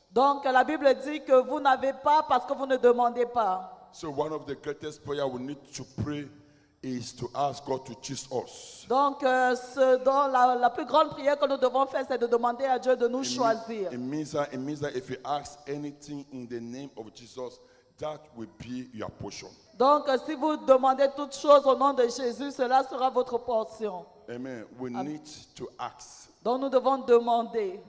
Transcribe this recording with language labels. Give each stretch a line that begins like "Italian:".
French: Donc la Bible dit que vous n'avez pas parce que vous ne demandez pas.
English: So one of the greatest prayer we need to pray is to ask God to choose us.
French: Donc ce dont la plus grande prière que nous devons faire c'est de demander à Dieu de nous choisir.
English: It means that if you ask anything in the name of Jesus, that will be your portion.
French: Donc si vous demandez toutes choses au nom de Jésus, cela sera votre portion.
English: Amen. We need to ask
French: Donc nous devons demander